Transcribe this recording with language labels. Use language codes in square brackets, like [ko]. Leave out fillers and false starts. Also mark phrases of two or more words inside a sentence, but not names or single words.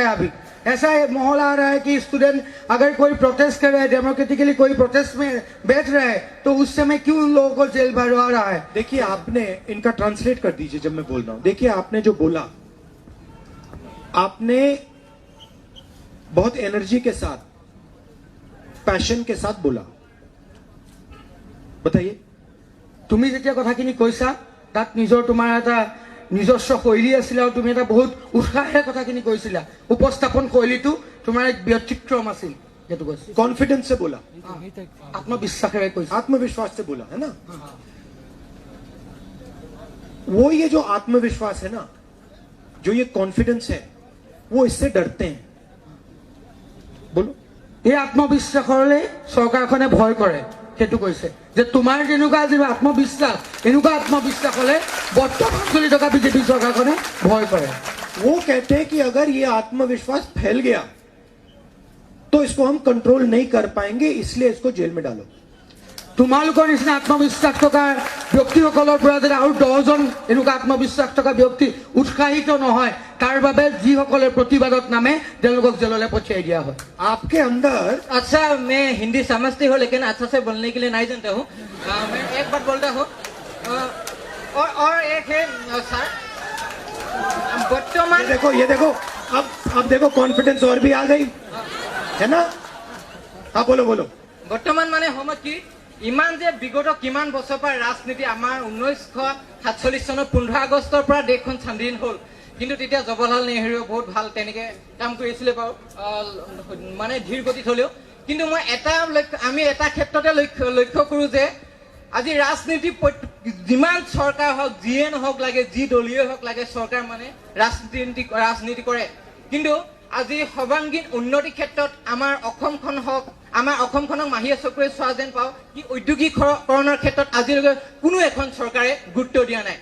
[hi] अभी ऐसा माहौल आ रहा है कि स्टूडेंट अगर कोई प्रोटेस्ट कर रहा है डेमोक्रेटिकली कोई प्रोटेस्ट में बैठ रहा है तो उस समय क्यों उन लोगों को जेल भरवा रहा है। देखिए आपने इनका ट्रांसलेट कर दीजिए जब मैं बोल रहा हूं। देखिए आपने जो बोला आपने बहुत एनर्जी के साथ पैशन के साथ बोला। बताइए [as] তুমি যেতিয়া কথাখিনি কৈছা তাত নিজৰ তোমাৰ এটা নিজস্ব শৈলী আছিল আৰু তুমি এটা বহুত উৎসাহেৰে কথাখিনি কৈছিলা। উপস্থাপন শৈলীটো তোমাৰ এক ব্যতিক্ৰম আছিল যেটো কৈছিল। [hi] कॉन्फिडेंस से बोला, [as] আত্মবিশ্বাসেৰে কৈছা। [hi] आत्मविश्वास से बोला है ना। वो ये जो आत्मविश्वास है ना, जो ये कॉन्फिडेंस है, वो इससे डरते हैं। बोलो [as] এই আত্মবিশ্বাসৰে চৰকাৰখনে ভয় কৰে সেইটো কৈছে যে তোমাৰ যেনেকুৱা যি আত্মবিশ্বাস এনেকুৱা আত্মবিশ্বাস হলে বৰ্তমান চলি থকা বিজেপি চৰকাৰখনে ভয় কৰে। [hi] वो कहते हैं कि अगर ये आत्मविश्वास फैल गया तो इसको हम कंट्रोल नहीं कर पाएंगे, इसलिए इसको जेल में डालो। [as] তোমালোকৰ নিচিনা আত্মবিশ্বাস থকা ব্যক্তিসকলৰ পৰা যদি আৰু 10জন এনেকুৱা আত্মবিশ্বাস থকা ব্যক্তি উৎসাহিত নহয় তাৰ বাবে যিসকলে প্ৰতিবাদত নামে তেওঁলোকক জেললৈ পঠিয়াই দিয়া হয়। [hi] आपके अंदर अच्छा मैं हिंदी समझती हूँ लेकिन अच्छा से बोलने के लिए नहीं जानता हूँ। मैं एक बात बोलता हूँ और एक है सर बर्तमान ये देखो अब देखो कॉन्फिडेंस और भी आ गई है ना। हाँ बोलो बोलो। [as] বৰ্তমান মানে সময়ত কি ইমান যে বিগত কিমান বছৰ পৰা ৰাজনীতি আমাৰ 1947 চনৰ 15 আগষ্টৰ পৰা দেশখন স্বাধীন হ'ল কিন্তু তেতিয়া জৱাহৰলাল নেহৰুৱে বহুত ভাল তেনেকে কাম কৰিছিলে বাৰু মানে ধীৰ গতিত হ'লেও কিন্তু মই আমি এটা ক্ষেত্ৰতে লক্ষ্য কৰো যে আজি ৰাজনীতি যিমান চৰকাৰ হওক যিয়ে নহওক লাগে যি দলীয় হওক লাগে চৰকাৰ মানে ৰাজনীতি কৰে কিন্তু আজি সৰ্বাংগীন উন্নতি ক্ষেত্ৰত আমাৰ অসমখনক মাহিয়া চকুৰে চোৱা যেন পাওঁ কি ঔদ্যোগিকৰণৰ ক্ষেত্ৰত আজিলৈকে কোনো এখন চৰকাৰে গুৰুত্ব দিয়া নাই।